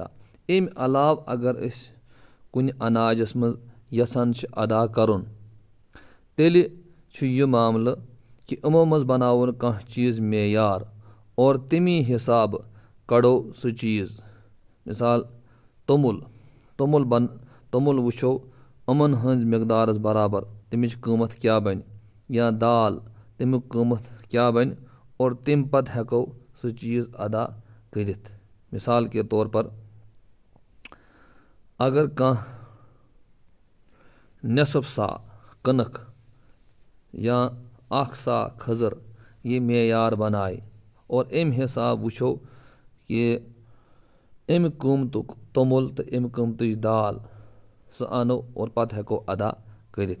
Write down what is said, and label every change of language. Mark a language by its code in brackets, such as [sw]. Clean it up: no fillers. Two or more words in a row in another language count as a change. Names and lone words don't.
[ks] اَمہِ علاوٕ اگر أسۍ کُنہِ اَناجَس منٛز یَژھان چھِ ادا کَرُن تیٚلہِ چھُ یہِ معاملہٕ کہِ یِمو منٛز بَناوُن کانٛہہ چیٖز معیار اور تَمی حِسابہٕ کَڑو سُہ چیٖز. مِثال توٚمُل وٕچھو یِمَن ہٕنٛدۍ مٮ۪قدارَس برابر تَمِچ قۭمَتھ کیٛاہ بَنہِ یا دال تَمیُک قۭمَتھ کیٛاہ بَنہِ اور تَمہِ پَتہٕ ہٮ۪کو سُہ چیٖز ادا کٔرِتھ. [ur] مِثال کے طور پر [ks] اگر کانٛہہ نٮ۪صٕف سا کٕنٕک یا 1 سا کھٔزٕر یہِ معیار بَنایہِ اور اَمہِ حِساب وٕچھو کہِ اَمہِ قۭمتُک توٚمُل تہٕ اَمہِ قۭمتٕچ دال سُہ اَنو اور پَتہٕ ہٮ۪کو ادا کٔرِتھ.